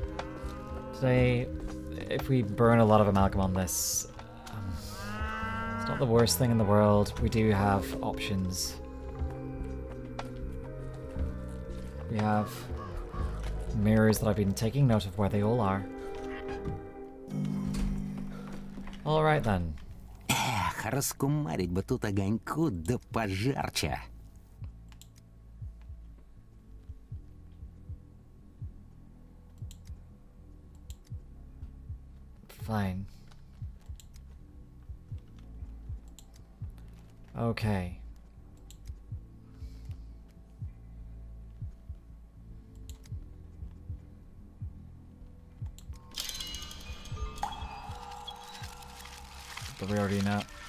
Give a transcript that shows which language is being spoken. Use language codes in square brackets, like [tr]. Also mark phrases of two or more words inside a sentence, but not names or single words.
[en] Today, if we burn a lot of amalgam on this, it's not the worst thing in the world. We do have options. We have mirrors that I've been taking note of where they all are. Alright then. [ru] Эх, раскумарить бы тут огоньку да пожарче. [en] Fine. Okay. But we already know.